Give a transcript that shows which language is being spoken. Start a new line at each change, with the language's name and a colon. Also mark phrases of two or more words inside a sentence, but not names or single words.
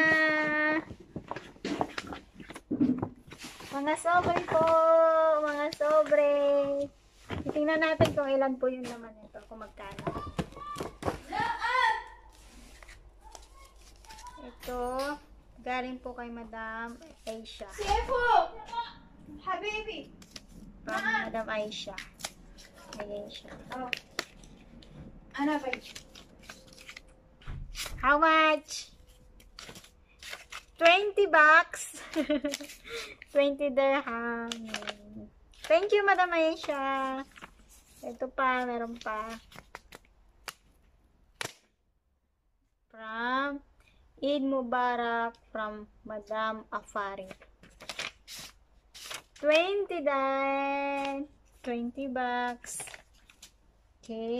Filipino: Mga sobre po. Mga sobre. Tingnan natin kung ilan po yung naman ito. Kung magkano. Ito. Galing po kay Madam Aisha.
Arabic: سيفو حبيبي.
English: From Madam Aisha.
Filipino: Ayan siya.
Arabic: أنا بيجي.
English: How much? 20 bucks. 20 dirham. Thank you, Madam Aisha.
Filipino: Ito pa, meron pa.
English: From
Arabic: عيد مبارك
English: from Madam Afari. 20 din. 20 bucks. Okay.